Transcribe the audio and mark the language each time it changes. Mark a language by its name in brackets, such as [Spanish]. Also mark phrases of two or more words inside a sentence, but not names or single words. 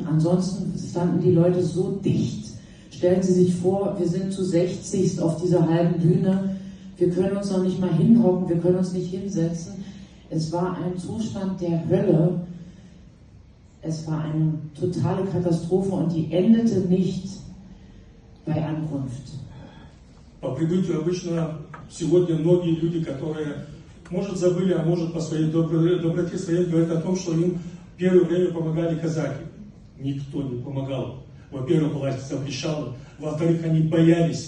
[German] Ansonsten standen die Leute so dicht. Stellen Sie sich vor, wir sind zu 60 auf dieser halben Bühne. Wir können uns noch nicht mal hinhocken, wir können uns nicht hinsetzen. Es war ein Zustand der Hölle. Es war eine totale Katastrophe und die endete nicht bei Ankunft. [Russian] По прибытию обычно сегодня многие люди, которые может забыли, а может по своей доброте своей говорят о том, что им первое время помогали казаки. Никто не помогал. Во-первых, власть запрещала. Во-вторых, они боялись.